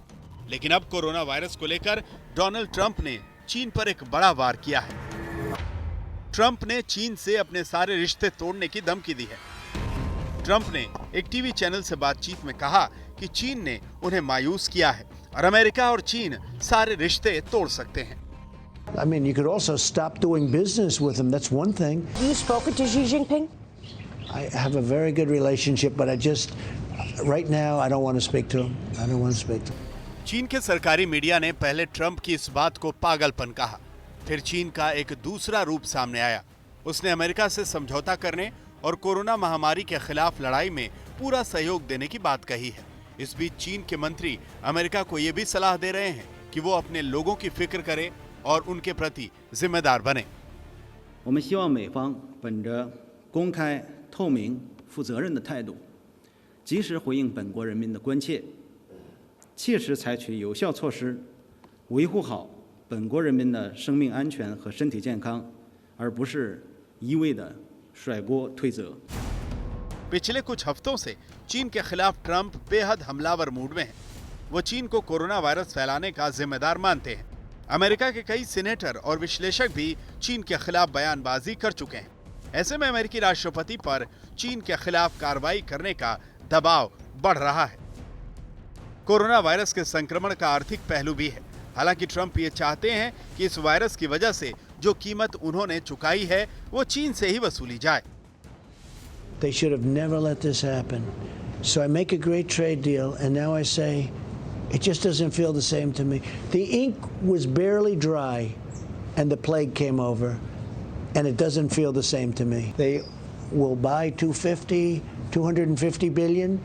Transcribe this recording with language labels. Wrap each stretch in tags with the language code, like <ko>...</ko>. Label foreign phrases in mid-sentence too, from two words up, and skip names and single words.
<hi>लेकिन अब कोरोना वायरस को लेकर डोनाल्ड ट्रंप ने चीन पर एक बड़ा वार किया है। ट्रंप ने चीन से अपने सारे रिश्ते तोड़ने की धमकी दी है। ट्रंप ने एक टीवी चैनल से बातचीत में कहा कि चीन ने उन्हें मायूस किया है और अमेरिका और चीन सारे रिश्ते तोड़ सकते हैं।</hi> <en>I mean, you could also stop doing business with him. That's one thing. You spoken to Xi Jinping? I have a very good relationship, but right now, I don't want to speak to him. I don't want to speak to him.</en> <hi>चीन के सरकारी मीडिया ने पहले ट्रंप की इस बात को पागलपन कहा। फिर चीन का एक दूसरा रूप सामने आया। उसने अमेरिका से समझौता करने और कोरोना महामारी के खिलाफ लड़ाई में पूरा सहयोग देने की बात कही है। इस बीच चीन के मंत्री अमेरिका को यह भी सलाह दे रहे हैं कि वो अपने लोगों की फिक्र करे और उनके प्रति जिम्मेदार बने।</hi> <zh>我们希望美方本着公开、透明、负责任的态度，及时回应本国人民的关切，切实采取有效措施，维护好本国人民的生命安全和身体健康，而不是一味的甩锅推责。</zh> <hi>पिछले कुछ हफ्तों से चीन के खिलाफ ट्रंप बेहद हमलावर मूड में है। वो चीन को कोरोना वायरस फैलाने का जिम्मेदार मानते हैं। अमेरिका के कई सीनेटर और विश्लेषक भी चीन के खिलाफ बयानबाजी कर चुके हैं। ऐसे में अमेरिकी राष्ट्रपति पर चीन के खिलाफ कार्रवाई करने का दबाव बढ़ रहा है। कोरोना वायरस के संक्रमण का आर्थिक पहलू भी है। हालांकि ट्रंप ये चाहते हैं कि इस वायरस की वजह से जो कीमत उन्होंने चुकाई है वो चीन से ही वसूली जाए।</hi> <en>They should have never let this happen. So I make a great trade deal, and now I say, it just doesn't feel the same to me. The ink was barely dry, and the plague came over, and it doesn't feel the same to me. They will buy 250 billion.</en>